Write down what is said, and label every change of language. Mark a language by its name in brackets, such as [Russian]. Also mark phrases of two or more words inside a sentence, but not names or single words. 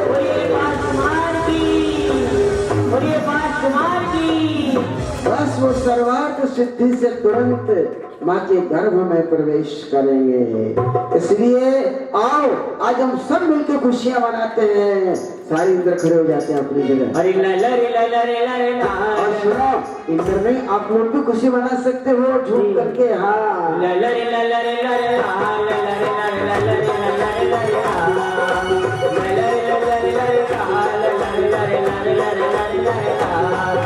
[Hindi] बोलिए पार्श कुमार की, बोलिए पार्श कुमार की। बस वो सर्वार्थ सिद्धि से तुरंत माँ के गर्भ में प्रवेश करेंगे। इसलिए आओ आज हम सब मिलकर खुशियां मनाते हैं। सारे इंद्र खड़े हो जाते हैं अपनी जगह। अरे ला ला रे ला ला रे ला रे ला। और सुनो, इंद्र में आप लोग भी खुशी मना सकते हो झूम करके। हाँ, ला ला रे ला ला रे ला रे ला, ला ला रे ला रे ला ला रे ला ला रे ला रे ला, ला ला रे ला ला रे ला रे ला, ला ला रे ला रे ला रे ला रे ला रे ला रे ला।